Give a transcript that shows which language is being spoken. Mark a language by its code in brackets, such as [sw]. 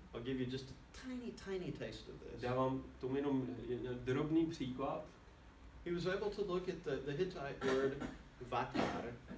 [en] I'll give you just a tiny taste of this. [cs] Dávám tomu jenom drobný příklad. [en] He was able to look at the Hittite word vatar.